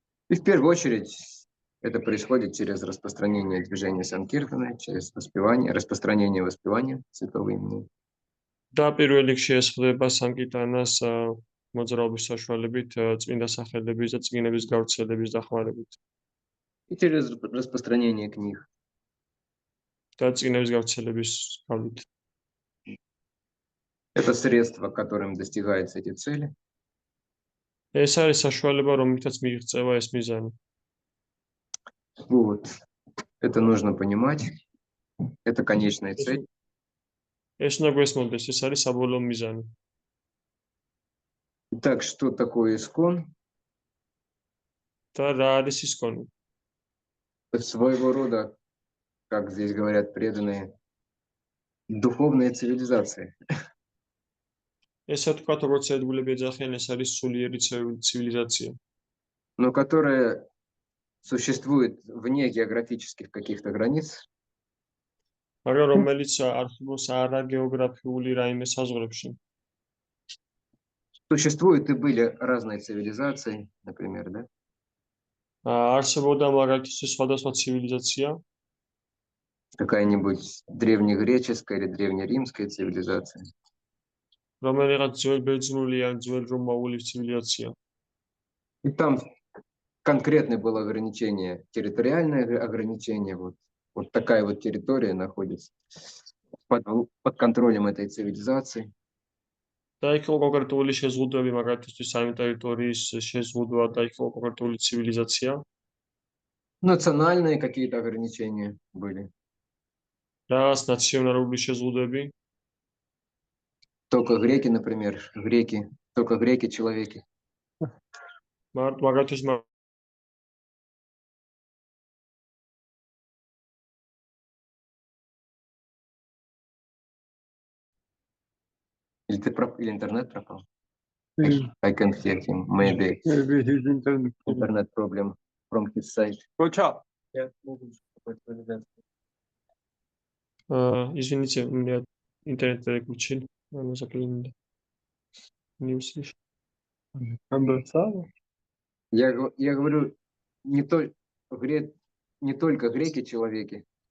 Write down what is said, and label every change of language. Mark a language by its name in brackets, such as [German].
[Russian] И в первую очередь это происходит через распространение движения Санкиртана, через распространение воспевания святого имени. [Georgian] და პირველ რიგში ეს ხდება სანკირტანას მოძრაობის საშუალებით, წმინდა სახელების და წიგნების გავრცელების დახმარებით. [Russian] И через распространение книг. [Georgian] და წიგნების გავრცელების გავლით. [Russian] Это средство, которым достигаются эти цели. [Georgian] ეს არის საშუალება, რომლითაც მიიღწევა ეს მიზანი. [Russian] Вот. Это нужно понимать. Это конечная [Georgian] ეს [Russian] цель. [Georgian] ეს უნდა გვესმოდეს, ეს არის საბოლოო მიზანი. [Russian] Итак, что такое искон? [Georgian] და რა არის ისკონი? [Russian] Это своего рода, как здесь говорят преданные, духовная цивилизация. [Georgian] ესე ვთქვათ, როგორც ერთგულები ეძახიან, ეს არის სულიერი ცივილიზაცია, [Russian] Но которая существует вне географических каких-то границ, [Georgian] მაგრამ რომელიც არსებობს არაგეოგრაფიული რაიმე საზღვრებში. [Russian] существуют и были разные цивилизации, например, да? [Georgian] არსებობდა მაგალითისთვის სხვადასხვა ცივილიზაცია, [Russian] Какая-нибудь древнегреческая или древнеримская цивилизация. [Georgian] რომელიღაც ძველბერძნული ან ძველრომაული ცივილიზაცია. [Russian] И там конкретное было ограничение, территориальное ограничение. Вот такая вот территория находится под контролем этой цивилизации. [Georgian] და იქ იყო კონკრეტული შეზღუდვები, მაგალითისთვის სამი ტერიტორიის შეზღუდვა და იქ იყო კონკრეტული ცივილიზაცია. [Russian] Национальные какие-то ограничения были. [Georgian] Რაღაც ნაციონალური შეზღუდვები, [Russian] Только греки, например, только греки человеки. [Georgian] მაგალითთვის [Russian] Или интернет пропал? [English] I can hear him. Maybe Maybe his internet. internet problem from his side. Kocha. [Russian] извините, у меня интернет переключил, она заклинила. Не услышал. Я говорю, не только греки человеки.